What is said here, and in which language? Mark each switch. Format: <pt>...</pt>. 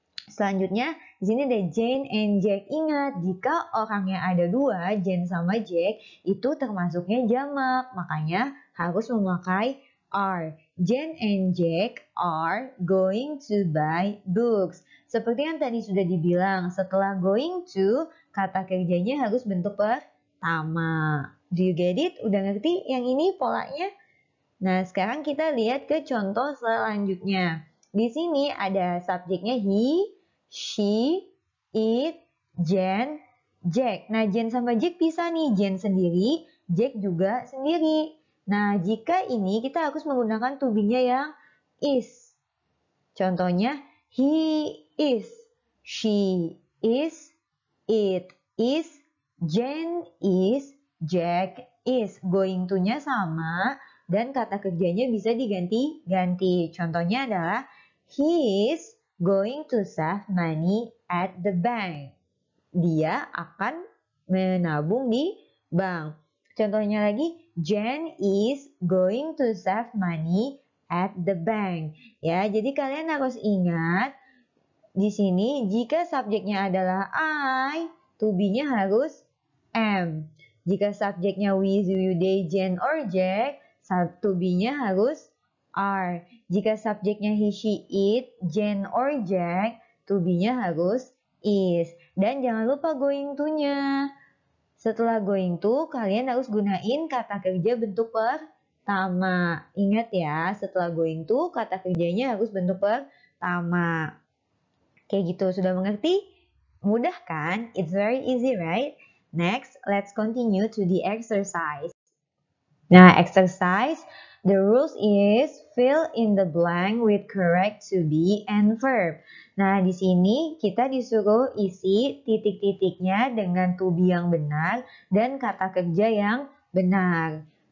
<id>Selanjutnya, di sini ada Jane and Jack. Ingat, jika orangnya ada dua, Jane sama Jack, itu termasuknya jamak. Makanya harus memakai are.</id> <en>Jane and Jack are going to buy books.</en> <id>Seperti yang tadi sudah dibilang, setelah going to, kata kerjanya harus bentuk pertama.</id> <en>Do you get it?</en> <id>Udah ngerti yang ini polanya? Nah, sekarang kita lihat ke contoh selanjutnya. Di sini ada subjeknya he, she, it, Jen, Jack. Nah, Jen sama Jack bisa nih. Jen sendiri, Jack juga sendiri. Nah, jika ini kita harus menggunakan to be-nya yang is. Contohnya,</id> <en>he is, she is, it is, Jen is, Jack is.</en> <id>Going to-nya sama dan kata kerjanya bisa diganti-ganti. Contohnya adalah</id> <en>he is going to save money at the bank.</en> <id>Dia akan menabung di bank. Contohnya lagi,</id> <en>Jen is going to save money at the bank.</en> <id>Ya, jadi kalian harus ingat di sini jika subjeknya adalah I, to be-nya harus am. Jika subjeknya we, you, they, Jen, or Jack, to be-nya harus are. Jika subjeknya he, she, it, Jen, or Jack, to be-nya harus is. Dan jangan lupa going to-nya. Setelah going to, kalian harus gunain kata kerja bentuk pertama. Ingat ya, setelah going to, kata kerjanya harus bentuk pertama. Kayak gitu, sudah mengerti? Mudah kan?</id> <en>It's very easy, right? Next, let's continue to the exercise. Nah, exercise, the rules is fill in the blank with correct to be and verb.</en> <id>Nah, di sini kita disuruh isi titik-titiknya dengan to be yang benar dan kata kerja yang benar.</id>